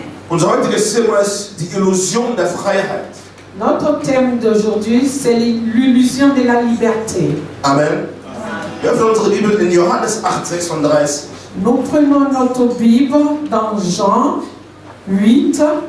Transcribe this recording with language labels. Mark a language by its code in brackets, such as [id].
[de] Unser heutiges Thema ist die Illusion der Freiheit. [fr] Notre thème d'aujourd'hui, c'est l'illusion de la liberté. Amen. [de] Wir öffnen unsere Bibel in Johannes 8, 36. [fr] Nous prenons notre Bible dans Jean 8.